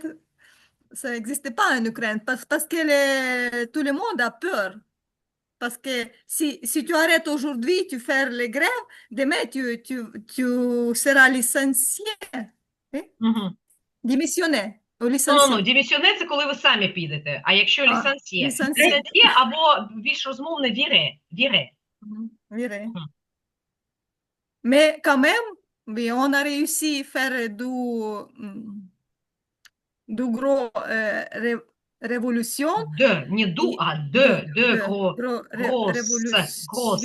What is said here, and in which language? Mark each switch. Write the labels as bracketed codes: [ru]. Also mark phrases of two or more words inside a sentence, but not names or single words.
[fr] Ça n'existe pas en Ukraine parce que tout le monde a peur. Parce que si tu arrêtes aujourd'hui, tu fais les grèves, demain tu seras licencié, hein? Мгм. Démissionné ou [uk] Ну, [fr] licencié. [uk] дімісіонер – це коли ви самі підете. А якщо [fr] Ah, лісансьє? licencié. [uk] Лісансьє або більш розмовне віре. [fr] Віре. Viré. Мгм. Mais quand même, oui, on a réussi à faire du gros révolution [uk] Не ду, [fr] et [uk] а de [fr] révolution,